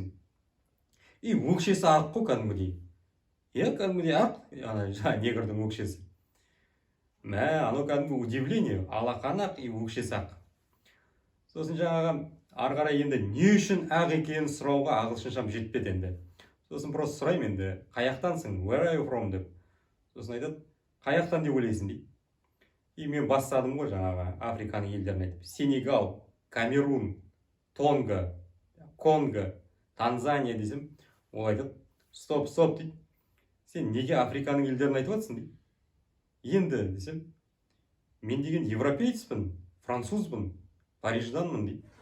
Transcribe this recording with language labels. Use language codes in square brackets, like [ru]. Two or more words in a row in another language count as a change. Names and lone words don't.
[kk] И өкшесі ақ қой кәдімгідей. Кәдімгідей ақ, негрдің өкшесі. Анау кәдімгі удивление, алақан ақ и өкшесі ақ. Сосын жаңағы ары қарай енді не үшін ақ екенін сұрауға ағылшыншам жетпеді енді. Сосын просто сұраймын енді, қаяқтансың, [en] where are you from деп. [kk] Сосын айтады, қаяқтан деп ойлайсың дейді. И мен бастадым ғой жаңағы Африканың елдерін айтып. Сенегал, Камерун, Тонга, Конго, Танзания десем, ол айтады, стоп дейді. Сен неге Африканың елдерін айтып жатсың дейді. Енді десем, мен деген европейцпін, французбын, Парижданмын дейді.